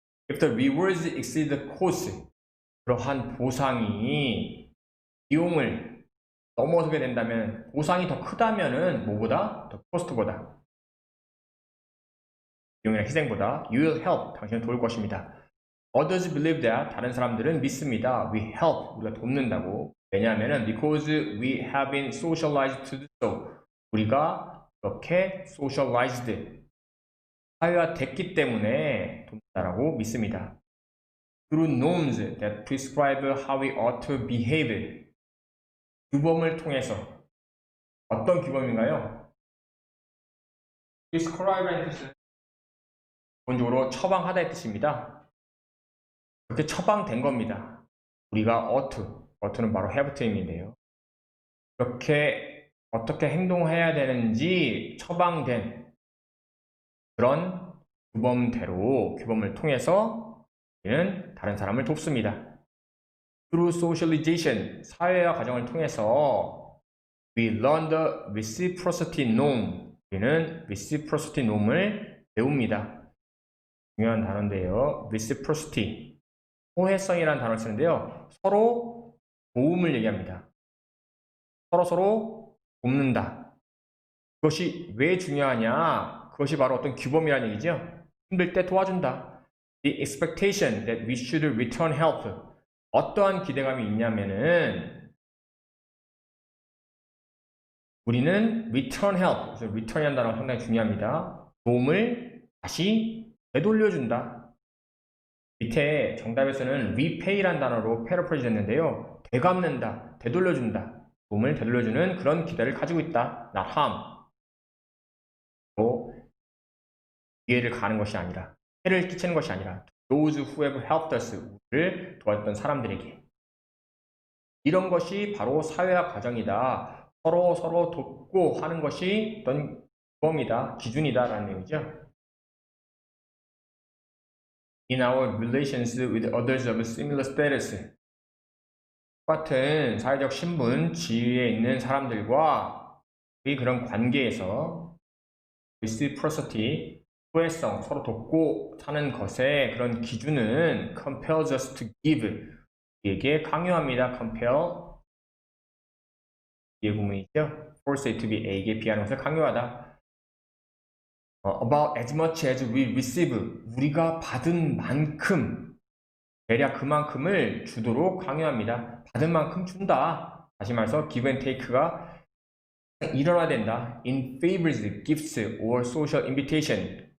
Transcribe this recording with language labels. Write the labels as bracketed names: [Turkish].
[English] If the rewards exceed the cost, [Korean] 그러한 보상이 비용을 넘어서게 된다면 보상이 더 크다면은 뭐보다? 더 코스트보다 비용이나 희생보다 [English] you will help, [Korean] 당신은 도울 것입니다. [English] Others believe that, [Korean] 다른 사람들은 믿습니다. [English] We help, [Korean] 우리가 돕는다고. 왜냐하면 [English] because we have been socialized to do so. [Korean] 우리가 그렇게 [English] socialized, [Korean] 사회화됐기 때문에 돕는다라고 믿습니다. [English] Through norms that prescribe how we ought to behave. [Korean] 규범을 통해서 어떤 규범인가요? prescribe라는 뜻은 기본적으로 처방하다의 뜻입니다. 그렇게 처방된 겁니다. 우리가 ough는 바로 have to인데요. 그렇게 어떻게 행동해야 되는지 처방된 그런 규범을 통해서 우리는 다른 사람을 돕습니다. [English] Through socialization, [Korean] 사회화 과정을 통해서 [English] we learn the reciprocity norm. [Korean] 우리는 reciprocity norm을 배웁니다. 중요한 단어인데요. reciprocity, 호혜성이라는 단어를 쓰는데요. 서로 도움을 얘기합니다. 서로 돕는다. 그것이 왜 중요하냐? 그것이 바로 어떤 규범이라는 얘기죠. 힘들 때 도와준다. [English] The expectation that we should return help. [Korean] 어떠한 기대감이 있냐면은 우리는 [English] return help, [Korean] 그래서 return이라는 단어가 상당히 중요합니다. 도움을 다시 되돌려준다. 밑에 정답에서는 repay라는 단어로 paraphrase 했는데요. 되갚는다, 되돌려준다. 도움을 되돌려주는 그런 기대를 가지고 있다. [English] not harm. [Korean] 또 기회를 가하는 것이 아니라, 해를 끼치는 것이 아니라 [English] those who have helped us, [Korean] 우리를 도와줬던 사람들에게. 이런 것이 바로 사회화 과정이다. 서로 돕고 하는 것이 어떤 규범이다, 기준이다 라는 얘기죠. [English] In our relations with others of similar status. [Korean] 똑같은 사회적 신분, 지위에 있는 사람들과 이 그런 관계에서 reciprocity, 호혜성, 서로 돕고 사는 것의 그런 기준은 [English] compels us to give, [Korean] 우리에게 강요합니다. compel, 뒤에 구문이죠. [English] force it to be [Korean] A에게 비하는 것을 강요하다. [English] About as much as we receive, [Korean] 우리가 받은 만큼, 대략 그만큼을 주도록 강요합니다. 받은 만큼 준다. 다시 말해서 give and take가 일어나야 된다. [English] In favors, gifts, or social invitation.